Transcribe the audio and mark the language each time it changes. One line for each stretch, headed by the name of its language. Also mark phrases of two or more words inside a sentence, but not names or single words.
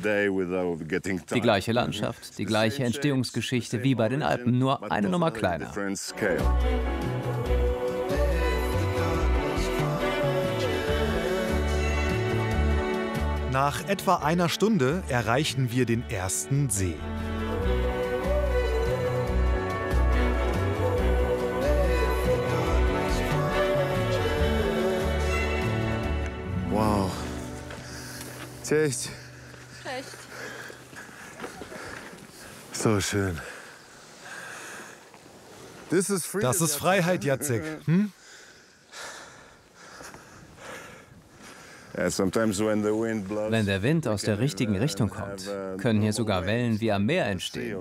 German: Die gleiche Landschaft, die gleiche Entstehungsgeschichte wie bei den Alpen, nur eine Nummer kleiner. Nach etwa einer Stunde erreichen wir den ersten See. Wow. Cześć. Cześć. So schön. Das ist Freiheit, Jacek. Hm? Wenn der Wind aus der richtigen Richtung kommt, können hier sogar Wellen wie am Meer entstehen.